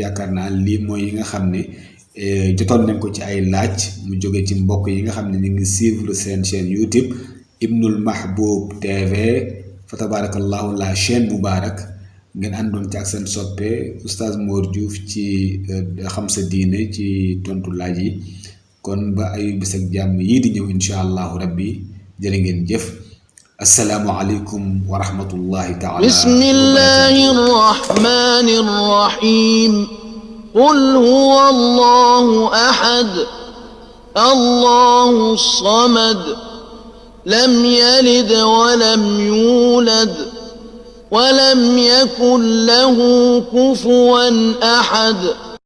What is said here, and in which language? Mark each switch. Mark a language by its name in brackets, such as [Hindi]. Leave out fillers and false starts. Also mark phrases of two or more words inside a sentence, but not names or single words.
[Wolof] yaakaar naa lii mooy yi nga xam ne jotoon nañ ko ci ay laaj mu jóge ci mbokk yi nga xam ne ñu ngi suivre seen chaîne YouTube Ibnul Mahboub TV fa tabarakallahu la chaîne Moubarak ngeen àndoon ci ak seen soppe oustaz Mor Diouf ci xam sa diine ci tontu laaj yi kon ba ay bis ak jàmm yii di ñëw [Arabic] إن شاء الله ربي [Wolof] jërë ngeen jëf. [Arabic] السلام عليكم ورحمة الله تعالى بسم الله الرحمن الرحيم قل هو الله أحد الله الصمد لم يلد ولم يولد ولم يكن له كفوا أحد